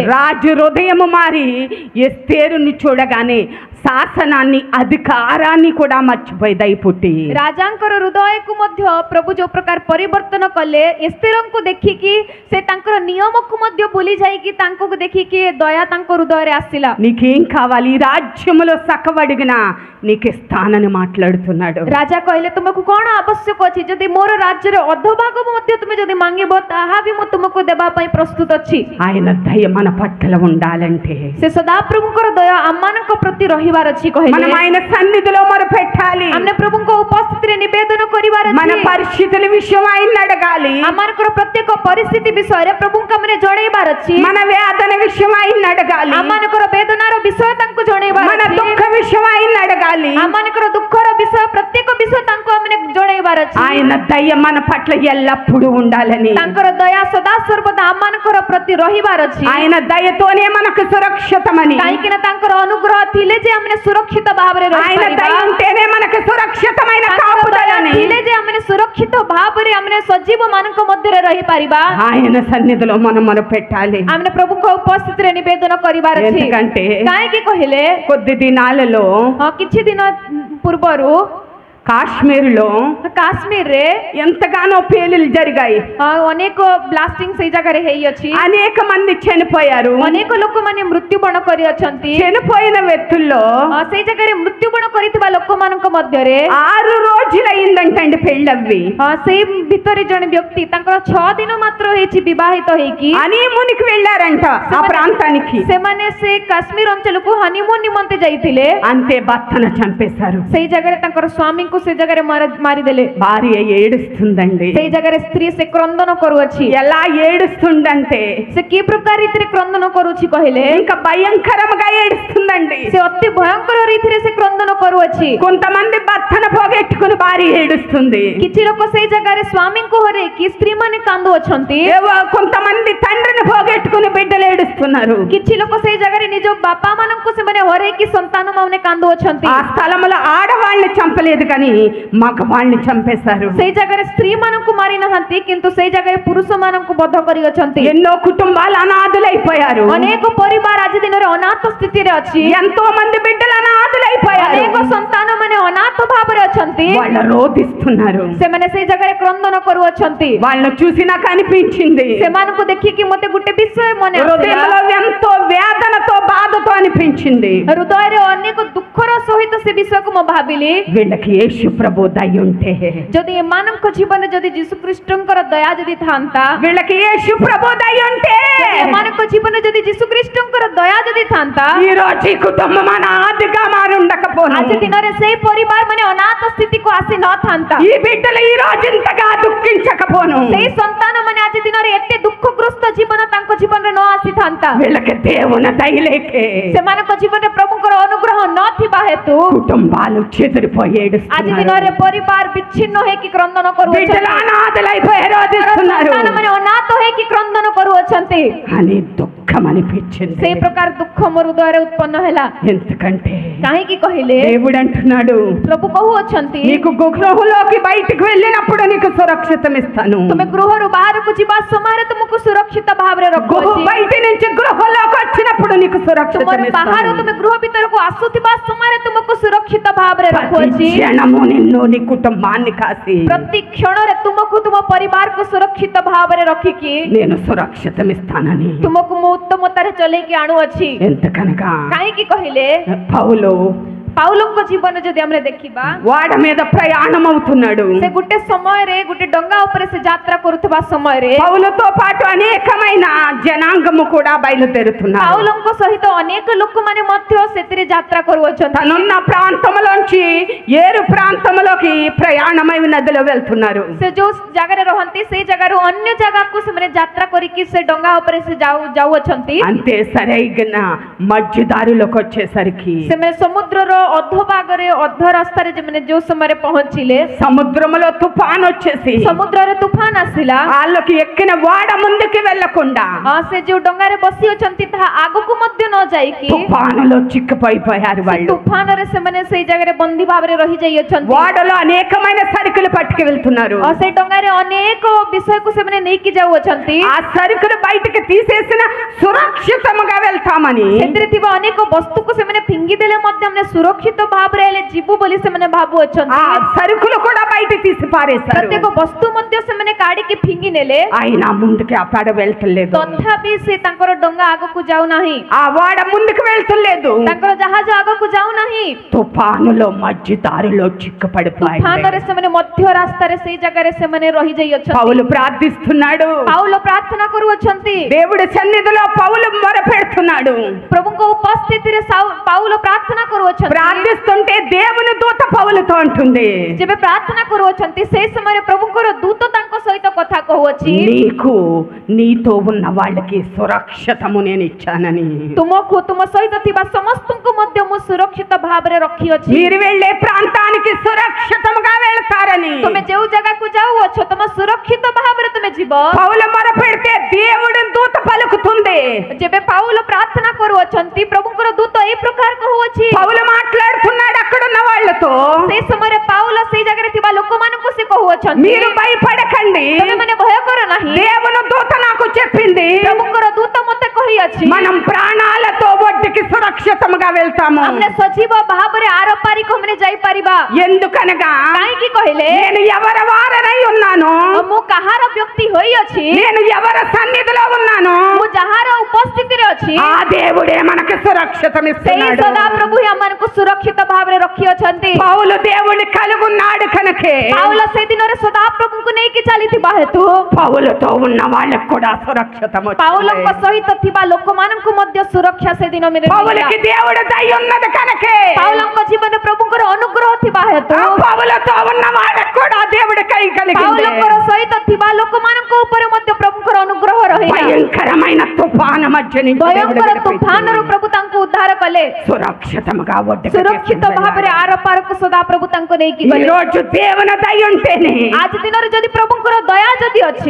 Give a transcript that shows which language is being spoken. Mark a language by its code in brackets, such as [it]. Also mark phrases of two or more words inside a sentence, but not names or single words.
[te] రాజు హృదయం మారి ఎస్తేరుని చూడగానే శాసనాన్ని అధికారాన్ని కూడా మర్చిపోయి దయ పుట్టి [or] ରାଜାଙ୍କର ହୃଦୟକୁ ମଧ୍ୟ ପ୍ରଭୁ ଯୋଉ ପ୍ରକାର ପରିବର୍ତ୍ତନ କଲେ ଏସ୍ତେରଙ୍କୁ ଦେଖିକି ସେ ତାଙ୍କର ନିୟମକୁ ମଧ୍ୟ ଭୁଲି ଯାଇକି ତାଙ୍କୁ ଦେଖିକି ଦୟା ତାଙ୍କ ହୃଦୟରେ ଆସିଲା। [te] నీకేం కావాలి ఈ రాజ్యములో సకవడిగినా నీకు ఇస్తానని మాట్లాడుతున్నాడు. [or] ରାଜା କହିଲେ ତୁମକୁ କଣ ଆବଶ୍ୟକ ଅଛି ଯଦି ମୋର ରାଜ୍ୟରେ ଅଧଭାଗ ମଧ୍ୟ ତୁମେ ଯଦି ମାଗିବ ତାହା ବି ମୁଁ ତୁମକୁ ଦେବା ପାଇଁ ପ୍ରସ୍ତୁତ ଅଛି। [te] ఆయన దయ మన పట్ల ఉండాలంటే [or] ସେ ସଦାପ୍ରଭୁଙ୍କର ଦୟା ଆମମାନଙ୍କ ପ୍ରତି ରହିବାର ଅଛି କହିଲେ [te] మనం ఆయన సన్నిధిలో మొరపెట్టాలి. [or] ଆମେ ପ୍ରଭୁଙ୍କ ଉପସ୍ଥିତିରେ ନିବେଦନ କରିବାର [te] మన [or] ଅଛି। [te] పరిస్థితుల విషయం ఆయన అడగాలి. [or] ଆମମାନଙ୍କର ପ୍ରତ୍ୟେକ ପରିସ୍ଥିତି ବିଷୟରେ ପ୍ରଭୁଙ୍କୁ ଆମେ ଜଣେଇବାର ଅଛି। [te] మన వేదన విషయం ఆయన అడగాలి. [or] ଆମମାନଙ୍କର ବେଦନାର ବିଷୟ ତାଙ୍କୁ ଜଣେଇବାର [te] మన [or] ଅଛି। [te] దుఃఖ విషయం ఆయన అడగాలి. [or] ଆମମାନଙ୍କର ଦୁଃଖର ବିଷୟ ପ୍ରତ୍ୟେକ ବିଷୟ ତାଙ୍କୁ ଆମେ ଜଣେଇବାର ଅଛି। [te] ఆయన దయ మన పట్ల ఎల్లప్పుడూ ఉండాలని [or] ତାଙ୍କର ଦୟା ସଦା ସର୍ବଦା ଆମମାନଙ୍କର ପ୍ରତି ରହିବାର ଅଛି। [te] ఆయన దయతోనే మనకు సురక్షితమని [or] କାହିଁକି ନା ତାଙ୍କର ଅନୁଗ୍ରହ ଥିଲେ ଯେ ଆମେ ସୁରକ୍ଷିତ ଭାବରେ [te] ఆయన దయ [or] ରହିପାରିବା। [te] ఉంటేనే మనకు సురక్షితమైన [or] ତାଙ୍କର ଦୟା [te] కాపుదలని [or] ଥିଲେ ଯେ ଆମେ ସୁରକ୍ଷିତ ଭାବରେ ଆମେ ସଜୀବ ମାନଙ୍କ ମଧ୍ୟରେ ରହିପାରିବା। [te] ఆయన సన్నిధిలో మనం పెట్టాలి. [or] ଆମେ ପ୍ରଭୁଙ୍କ ଉପସ୍ଥିତିରେ ନିବେଦନ କରିବାର ଅଛି। [te] ఎందుకంటే [or] କାହିଁକି କହିଲେ [te] కొద్ది దినాలలో [or] କିଛି ଦିନ ପୂର୍ବରୁ [te] కాశ్మీర్లో [or] କାଶ୍ମୀରରେ [te] ఎంతగానో పేలులు జరిగాయి. [or] ଅନେକ ବ୍ଲାଷ୍ଟିଂ ସେଇ ଜାଗାରେ ହେଇଅଛି। [te] అనేక మంది చనిపోయారు. [or] ଅନେକ ଲୋକମାନେ ମୃତ୍ୟୁବରଣ କରିଅଛନ୍ତି। [te] చనిపోయిన వ్యక్తుల్లో [or] ସେଇ ଜାଗାରେ ମୃତ୍ୟୁବରଣ କରିଥିବା ଲୋକମାନଙ୍କ ମଧ୍ୟରେ [te] 6 రోజులైందంటండి పెళ్ళవ్వి. [or] ସେଇ ଭିତରେ ଜଣେ ବ୍ୟକ୍ତି ତାଙ୍କର 6 ଦିନ ମାତ୍ର ହେଇଛି ବିବାହିତ ହେଇକି [te] హనీమూన్కి వెళ్ళారంట ఆ ప్రాంతానికి. [or] ସେମାନେ ସେ କାଶ୍ମୀର ଅଞ୍ଚଳକୁ ହନିମୁନ୍ ନିମନ୍ତେ ଯାଇଥିଲେ। [te] అంతే భర్తను చంపేశారు. [or] ସେଇ ଜାଗାରେ ତାଙ୍କର ସ୍ୱାମୀଙ୍କୁ ସେ ଜାଗାରେ ମାରିଦେଲେ। [te] భార్య ఏడుస్తుందండి. [or] ସେଇ ଜାଗାରେ ସ୍ତ୍ରୀ ସେ କ୍ରନ୍ଦନ କରୁଅଛି। [te] ఎలా ఏడుస్తుందంటే [or] ସେ କି ପ୍ରକାର ରୀତିରେ କ୍ରନ୍ଦନ କରୁଛି କହିଲେ [te] ఇంకా భయంకరంగా ఏడుస్తుందండి. [or] ସେ ଅତି ଭୟଙ୍କର ରୀତିରେ ସେ କ୍ରନ୍ଦନ କରୁଅଛି। [te] కొంతమంది భర్తను పోగొట్టుకుని భార్య ఏడుస్తుంది. [or] କିଛି ଲୋକ ସେଇ ଜାଗାରେ ସ୍ୱାମୀଙ୍କୁ ହରେଇକି ସ୍ତ୍ରୀ ମାନେ କାନ୍ଦୁଅଛନ୍ତି। [te] కొంతమంది తండ్రిని పోగొట్టుకుని బిడ్డలు ఏడుస్తున్నారు. [or] କିଛି ଲୋକ ସେଇ ଜାଗାରେ ନିଜ ବାପା ମାନଙ୍କୁ ସେମାନେ ହରେଇକି ସନ୍ତାନ ମାନେ କାନ୍ଦୁଅଛନ୍ତି। [te] ఆ స్థలంలో ఆడవాళ్ళని చంపలేదు కానీ మగవాళ్ళని చంపేశారు. [or] ସେଇ ଜାଗାରେ ସ୍ତ୍ରୀ ମାନଙ୍କୁ ମାରି ନାହାନ୍ତି କିନ୍ତୁ ସେଇ ଜାଗାରେ ପୁରୁଷ ମାନଙ୍କୁ ବଧ କରିଅଛନ୍ତି। [te] ఎన్నో కుటుంబాలు అనాథులైపోయారు. [or] ଅନେକ ପରିବାର ଆଜି ଦିନରେ ଅନାଥ ସ୍ଥିତିରେ ଅଛି। [te] ఎంతో మంది బిడ్డలు అనాథులైపోయారు. [or] ଅନେକ ସନ୍ତାନ ମାନେ ଅନାଥ ଭାବରେ ଅଛନ୍ତି। [te] వాళ్ళు రోధిస్తున్నారు. [or] ସେମାନେ ସେଇ ଜାଗାରେ କ୍ରନ୍ଦନ କରୁଅଛନ୍ତି. [te] వాళ్ళను చూసి నాకు అనిపించింది, [or] ସେମାନଙ୍କୁ ଦେଖିକି ମତେ ଗୋଟେ ବିଷୟ ମନେ ଆସିଲା. [te] హృదయంలో ఎంతో వేదనతో బాధతో అనిపించింది. [or] ହୃଦୟରେ ଅନେକ ଦୁଃଖର ସହିତ ସେ ବିଷୟକୁ ମୁଁ ଭାବିଲି, [te] వీళ్ళకి యేసు ప్రభు దయ ఉంటే, [or] ଯଦି ଏମାନଙ୍କ ଜୀବନରେ ଯଦି ଯୀଶୁ ଖ୍ରୀଷ୍ଟଙ୍କର ଦୟା ଯଦି ଥାନ୍ତା, [te] వీళ్ళకి యేసు ప్రభు దయ ఉంటే, [or] ଏମାନଙ୍କ ଜୀବନରେ ଯଦି ଯୀଶୁ ଖ୍ରୀଷ୍ଟଙ୍କର ଦୟା ଯଦି ଥାନ୍ତା, [te] ఈ రోజు ఈ కుటుంబం అనాథగా మారి ఉండకపోను. [or] ଆଜି ଦିନରେ ସେଇ ପରିବାର ମାନେ ଅନାଥ ସ୍ଥିତିକୁ ଆସି ନଥାନ୍ତା. [te] ఈ బిడ్డలు ఈ రోజు ఇంతగా దుఃఖించకపోను. [or] ସେଇ ସନ୍ତାନ ମାନେ ଆଜି ଦିନରେ ଏତେ ଦୁଃଖଗ୍ରସ୍ତ ଜୀବନ ତାଙ୍କ ଜୀବନରେ ନ ଆସିଥାନ୍ତା. [te] వీళ్ళకి దేవుని దయలేకే [or] ସେମାନଙ୍କ ଜୀବନରେ ପ୍ରଭୁଙ୍କର ଅନୁଗ୍ରହ ନଥିବା ହେତୁ [te] కుటుంబాలు చెదిరిపోయి [or] ଆଜି [te] ఏడుస్తున్నారు. [or] ଦିନରେ ପରିବାର ବିଚ୍ଛିନ୍ନ ହେଇକି କ୍ରନ୍ଦନ କରୁଅଛନ୍ତି. [te] బిడ్డలు అనాథలైపోయి రోధిస్తున్నారు [or] ସନ୍ତାନମାନେ ଅନାଥ ହେଇକି କ୍ରନ୍ଦନ କରୁଅଛନ୍ତି. [te] అని దుఃఖం అనిపించింది. [or] ସେଇ ପ୍ରକାର ଦୁଃଖ ମୋ ହୃଦୟରେ ଉତ୍ପନ୍ନ ହେଲା. [te] ఎందుకంటే [or] କାହିଁକି କହିଲେ, [te] దేవుడు అంటున్నాడు, [or] ପ୍ରଭୁ କହୁଅଛନ୍ତି, [te] నీకు గృహంలోకి బయటికి వెళ్ళినప్పుడు నీకు సురక్షితం ఇస్తాను. [or] ତୁମେ ଗୃହରୁ ବାହାରକୁ ଯିବା ସମୟରେ ତୁମକୁ ସୁରକ୍ଷିତ ଭାବରେ ରଖୁଅଛି. [te] బయట నుంచి గృహంలోకి వచ్చినప్పుడు నీకు సురక్షితం [or] ତୁମର ବାହାରୁ [te] ఇస్తాను. [or] ତୁମେ ଗୃହ ଭିତରକୁ ଆସୁଥିବା ସମୟରେ ତୁମକୁ ସୁରକ୍ଷିତ ଭାବରେ ରଖୁଅଛି. [te] క్షణము నిన్ను నీ కుటుంబాన్ని కాసి [or] ପ୍ରତି କ୍ଷଣରେ ତୁମକୁ ତୁମ ପରିବାରକୁ ସୁରକ୍ଷିତ ଭାବରେ ରଖିକି [te] నేను సురక్షితం ఇస్తానని. [or] ତୁମକୁ ମୁଁ ଉତ୍ତମତାରେ ଚଲେଇକି ଆଣୁଅଛି. [te] ఎంతకనగా [or] କାହିଁକି କହିଲେ, [te] పౌలు [or] ପାଉଲଙ୍କ ଜୀବନ ଯଦି ଆମେ ଦେଖିବା, [te] వాడ మీద ప్రయాణం అవుతున్నాడు. [or] ସେ ଗୋଟେ ସମୟରେ ଗୋଟେ ଡଙ୍ଗା ଉପରେ ସେ ଯାତ୍ରା କରୁଥିବା ସମୟରେ [te] పౌలుతో పాటు అనేకమైన జనాంగము కూడా బయలుదేరుతున్నారు. [or] ପାଉଲଙ୍କ ସହିତ ଅନେକ ଲୋକମାନେ ମଧ୍ୟ ସେଥିରେ ଯାତ୍ରା କରୁଅଛନ୍ତି. [te] తనున్న ప్రాంతంలోంచి ఏరు ప్రాంతంలోకి ప్రయాణమై నదిలో వెళ్తున్నారు. [or] ସେ ଯୋଉ ଜାଗାରେ ରହନ୍ତି ସେଇ ଜାଗାରୁ ଅନ୍ୟ ଜାଗାକୁ ସେମାନେ ଯାତ୍ରା କରିକି ସେ ଡଙ୍ଗା ଉପରେ ସେ ଯାଉଅଛନ୍ତି. [te] అంతే సరైన మధ్యదారిలోకి వచ్చేసరికి [or] ସେମାନେ ସମୁଦ୍ରର ଅଧ ଭାଗରେ ଅଧ ରାସ୍ତାରେ ସେମାନେ ଯୋଉ ସମୟରେ ପହଞ୍ଚିଲେ, [te] సముద్రంలో తుఫాన్ వచ్చేసి [or] ସମୁଦ୍ରରେ ତୁଫାନ ଆସିଲା. [te] వాళ్ళకి ఎక్కిన వాడ ముందుకి వెళ్లకుండా [or] ସେ ଯୋଉ ଡଙ୍ଗାରେ ବସି ଅଛନ୍ତି ତାହା ଆଗକୁ ମଧ୍ୟ ନ ଯାଇକି [te] తుఫానులో చిక్కుపోయిపోయారు. వాళ్ళు [or] ତୁଫାନରେ ସେମାନେ ସେଇ ଜାଗାରେ ବନ୍ଦୀ ଭାବରେ ରହିଯାଇଅଛନ୍ତି. [te] వాడలో అనేకమైన సరుకులు పట్టుకు వెళ్తున్నారు. [or] ସେଇ ଡଙ୍ଗାରେ ଅନେକ ବିଷୟକୁ ସେମାନେ ନେଇକି ଯାଉଅଛନ୍ତି. [te] ఆ సరుకులు బయటకు తీసేసిన సురక్షితంగా వెళ్తామని [or] ସେଥିରେ ଥିବା ଅନେକ ବସ୍ତୁକୁ ସେମାନେ ଫିଙ୍ଗି ଦେଲେ ମଧ୍ୟ ଆମେ ସୁରକ୍ଷିତ ଭାବରେ ହେଲେ ଯିବୁ ବୋଲି ସେମାନେ [te] ఆ [or] ଭାବୁଅଛନ୍ତି. [te] సరుకులు కూడా బయట తీసి పారేశారు. [or] ପ୍ରତ୍ୟେକ ବସ୍ତୁ ମଧ୍ୟ ସେମାନେ କାଢିକି ଫିଙ୍ଗି ନେଲେ, [te] ఆయన ముందుకి ఆ పడ వెళ్తలేదు. [or] ତଥାପି ସେ ତାଙ୍କର ଡଙ୍ଗା ଆଗକୁ ଯାଉନାହିଁ, [te] ఆ వాడ ముందుకు వెళ్తలేదు. [or] ତାଙ୍କର ଜାହାଜ ଆଗକୁ ଯାଉନାହିଁ. [te] తుఫానులో మధ్య దారిలో చిక్కుపడిపోయారు. [or] ତୁଫାନରେ ସେମାନେ ମଧ୍ୟ ରାସ୍ତାରେ ସେଇ ଜାଗାରେ ସେମାନେ ରହିଯାଇଅଛନ୍ତି. [te] పౌలు ప్రార్థిస్తున్నాడు. [or] ପାଉଲ ପ୍ରାର୍ଥନା କରୁଅଛନ୍ତି. [te] దేవుడి సన్నిధిలో పౌలు మొరపెడుతున్నాడు. [or] ପ୍ରଭୁଙ୍କ ଉପସ୍ଥିତିରେ ପାଉଲ ପ୍ରାର୍ଥନା କରୁଅଛନ୍ତି. [te] ప్రార్థిస్తుంటే దేవుని దూత పౌలుతో అంటుంది, [or] ଯେବେ ପ୍ରାର୍ଥନା କରୁଅଛନ୍ତି ସେ ସମୟରେ ପ୍ରଭୁଙ୍କର ଦୂତ ତାଙ୍କ ସହିତ କଥା କହୁଅଛି, [te] నీకు నీతో ఉన్న వాళ్ళకి సురక్షితము నేను ఇచ్చానని. [or] ତୁମକୁ ତୁମ ସହିତ ଥିବା ସମସ୍ତଙ୍କୁ ମଧ୍ୟ ମୁଁ ସୁରକ୍ଷିତ ଭାବରେ ରଖିଅଛି. [te] మీరు వెళ్ళే ప్రాంతానికి సురక్షితంగా వెళ్తారని. [or] ତୁମେ ଯେଉଁ ଜାଗାକୁ ଯାଉଅଛ ତୁମ ସୁରକ୍ଷିତ ଭାବରେ ତୁମେ ଯିବ. [te] పౌలు మొరపెడితే దేవుడి దూత పలుకుతుంది. [or] ଯେବେ ପାଉଲ ପ୍ରାର୍ଥନା କରୁଅଛନ୍ତି ପ୍ରଭୁଙ୍କର ଦୂତ ଏହି ପ୍ରକାର କହୁଅଛି. [te] పౌలు మాట్లాడుతున్నాడు అక్కడున్న వాళ్ళతో, [or] ସେଇ ସମୟରେ ପାଉଲ ସେଇ ଜାଗାରେ ଥିବା ଲୋକମାନଙ୍କୁ ସେ କହୁଅଛନ୍ତି, [te] మీరు భయపడకండి, [or] ତୁମେମାନେ ଭୟ କର ନାହିଁ. [te] దేవుని దూత నాకు చెప్పింది, [or] ପ୍ରଭୁଙ୍କର ଦୂତ ମୋତେ କହିଅଛି [te] మనం ప్రాణాలతో ఒడ్డుకి సురక్షితంగా వెళ్తాము. [or] ଆମେ ସଜୀବ ଭାବରେ ଆର ପାରିକୁ ଆମେ ଯାଇପାରିବା. [te] ఎందుకనగా [or] କାହିଁକି କହିଲେ, [te] నేను ఎవరి వారనై ఉన్నాను, [or] ମୁଁ କାହାର ବ୍ୟକ୍ତି ହୋଇଅଛି, [te] నేను ఎవరి సన్నిధిలో ఉన్నాను, [or] ମୁଁ ଯାହାର ଉପସ୍ଥିତିରେ ଅଛି, [te] ఆ దేవుడే మనకు సురక్షితం [or] ସେଇ [te] ఇస్తున్నాడు. [or] ସଦା ପ୍ରଭୁ ଆମମାନଙ୍କୁ ସୁରକ୍ଷିତ ଭାବରେ ରଖିଅଛନ୍ତି. [te] పౌలు దేవుని కలుగున్నాడు కనుకే [or] ପାଉଲ ସେ ଦିନରେ ସଦା ପ୍ରଭୁଙ୍କୁ ନେଇକି ଚାଲିଥିବା ହେତୁ [te] పౌలుతో ఉన్న వాళ్ళకు కూడా సురక్షితం వచ్చింది. [or] ପାଉଲଙ୍କ ସହିତ ଥିବା ଲୋକମାନଙ୍କୁ ମଧ୍ୟ ସୁରକ୍ଷା ସେଦିନ ମିଳିଲା. [te] పౌలుకి దేవుడు దయ ఉన్నది కనుకే [or] ପାଉଲଙ୍କ ଜୀବନରେ ପ୍ରଭୁଙ୍କର ଅନୁଗ୍ରହ ଥିବା ହେତు [te] ఆ పౌలుతో ఉన్న వాళ్ళకు కూడా దేవుడి కై కలిగింది. [or] ପାଉଲଙ୍କର ସହିତ ଥିବା ଲୋକମାନଙ୍କ ଉପରେ ମଧ୍ୟ ପ୍ରଭୁଙ୍କର ଅନୁଗ୍ରହ ରହିଲା. [te] భయంకరమైన తుఫాను మధ్య నుంచి దేవుడు [or] ଭୟଙ୍କର [te] విడిపించి [or] ତୁଫାନରୁ ପ୍ରଭୁ ତାଙ୍କୁ ଉଦ୍ଧାର କଲେ. [te] సురక్షితంగా ఒడ్డుకు [or] ସୁରକ୍ଷିତ ଭାବରେ ଆର ପାରକୁ ସଦା ପ୍ରଭୁ ତାଙ୍କୁ ନେଇକି [te] ఈ [or] ଗଲେ. [te] రోజు దేవుని దయ ఉంటేనే ଆଜି ଦିନରେ ଯଦି ପ୍ରଭୁଙ୍କର ଦୟା ଯଦି ଅଛି,